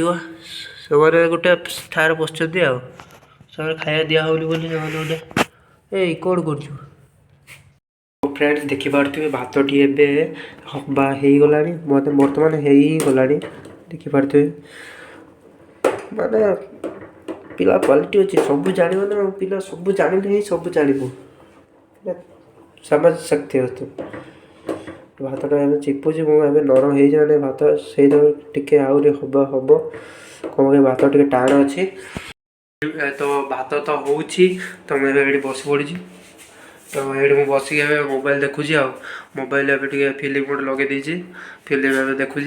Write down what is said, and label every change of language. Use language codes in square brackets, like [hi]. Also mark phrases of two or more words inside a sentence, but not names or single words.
[or] ସେମାନେ ଗୋଟେ ଠାରେ ବସିଛନ୍ତି, ଆଉ ସେମାନେ ଖାଇବା ଦିଆ ହେଉନି ବୋଲି ସେମାନେ ଗୋଟେ ଏଇ କ'ଣ କରୁଛୁ। ଫ୍ରେଣ୍ଡସ୍ ଦେଖିପାରୁଥିବେ ଭାତଟି ଏବେ ହବା ହେଇଗଲାଣି, ମୋତେ ବର୍ତ୍ତମାନ ହେଇଗଲାଣି ଦେଖିପାରୁଥିବେ। ମାନେ ପିଲା କ୍ୱାଲିଟି ଅଛି, ସବୁ ଜାଣିବ ନା, ପିଲା ସବୁ ଜାଣିଲେ ହିଁ ସବୁ ଜାଣିବ। [hi] समझ सकते हो तुम। [or] ଭାତଟା ଏବେ ଚିପୁଛି ମୁଁ, ଏବେ ନରମ ହେଇଯାଏ ଭାତ, ସେଇଟା ଟିକେ ଆହୁରି ହବ କ'ଣ ଭାତ ଟିକେ ଟାଣ ଅଛି। ତ ଭାତ ତ ହେଉଛି, ତ ମୁଁ ଏବେ ଏଠି ବସି ପଡ଼ିଛି। ତ ଏଇଠି ମୁଁ ବସିକି ଏବେ ମୋବାଇଲ୍ ଦେଖୁଛି। ଆଉ ମୋବାଇଲ୍ ଏବେ ଟିକେ ଫିଲ୍ମ ଗୋଟେ ଲଗେଇ ଦେଇଛି, ଫିଲ୍ମ ଏବେ ଦେଖୁଛି।